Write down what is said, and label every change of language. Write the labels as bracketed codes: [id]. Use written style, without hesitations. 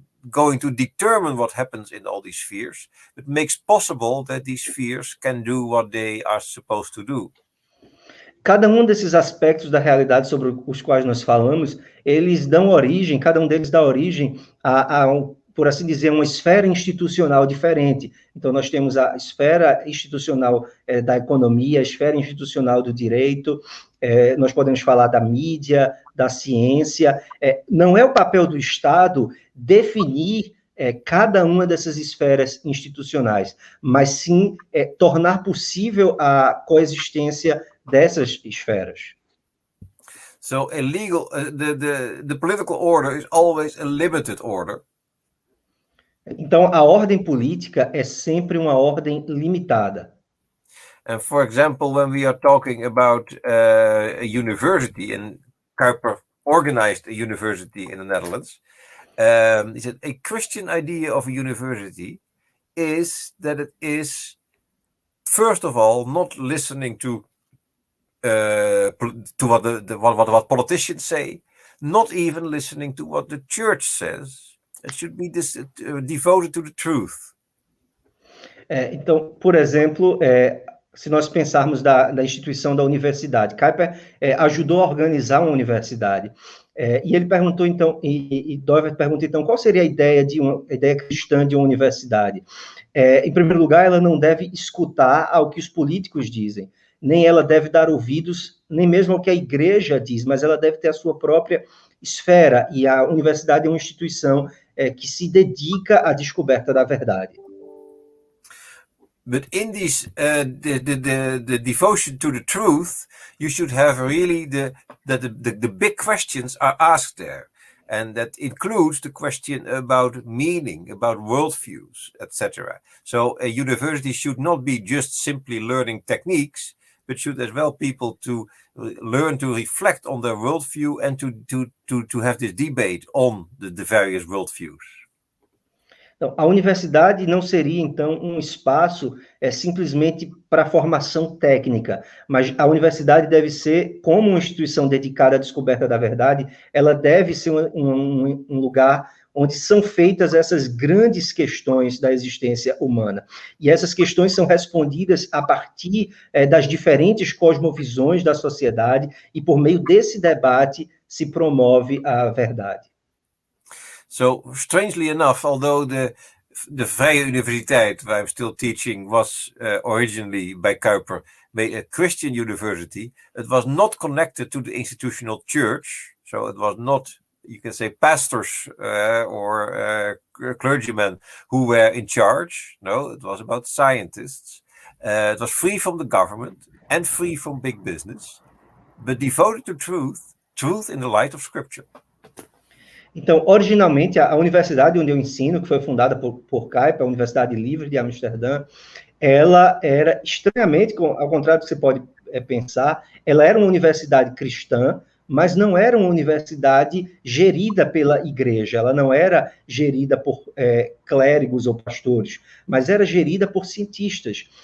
[en] going to determine what happens in all these spheres, but makes possible that these spheres can do what they are supposed to do. [pt] Cada um desses aspectos da realidade sobre os quais nós falamos, eles dão origem, cada um deles dá origem por assim dizer, uma esfera institucional diferente. Então, nós temos a esfera institucional da economia, a esfera institucional do direito, nós podemos falar da mídia, da ciência. Não é o papel do Estado definir cada uma dessas esferas institucionais, mas sim tornar possível a coexistência dessas esferas. [en] So the political order is always a limited order. [pt] Então, a ordem política é sempre uma ordem limitada. [en] And for example, when we are talking about a university, and Kuyper organized a university in the Netherlands, he said a Christian idea of a university is that it is, first of all, not listening to what politicians say, not even listening to what the church says. It should be devoted to the truth. [pt] Então, por exemplo, se nós pensarmos da instituição da universidade, Kuyper ajudou a organizar uma universidade. E ele perguntou, então, e Govert pergunta, então, qual seria a ideia cristã de uma universidade? Em primeiro lugar, ela não deve escutar ao que os políticos dizem, nem ela deve dar ouvidos, nem mesmo ao que a igreja diz, mas ela deve ter a sua própria esfera, e a universidade é uma instituição que se dedica à descoberta da verdade. [en] But in this, the devotion to the truth, you should have really the big questions are asked there, and that includes the question about meaning, about worldviews, etc. So a university should not be just simply learning techniques, but should as well people to learn to reflect on their worldview and to have this debate on the various worldviews. [pt] Então, a universidade não seria, então, um espaço simplesmente para formação técnica, mas a universidade deve ser, como uma instituição dedicada à descoberta da verdade, ela deve ser um lugar onde são feitas essas grandes questões da existência humana. E essas questões são respondidas a partir das diferentes cosmovisões da sociedade, e por meio desse debate se promove a verdade. [en] So, strangely enough, although the Vrije Universiteit, where I'm still teaching, was originally by Kuyper made a Christian university, it was not connected to the institutional church. So it was not, you can say, pastors or clergymen who were in charge. No, it was about scientists. It was free from the government and free from big business, but devoted to truth in the light of Scripture. [pt] Então, originalmente, a universidade onde eu ensino, que foi fundada por Kuyper, a Universidade Livre de Amsterdam, ela era estranhamente, ao contrário do que você pode pensar, ela era uma universidade cristã, mas não era uma universidade gerida pela igreja, ela não era gerida por clérigos ou pastores, mas era gerida por cientistas.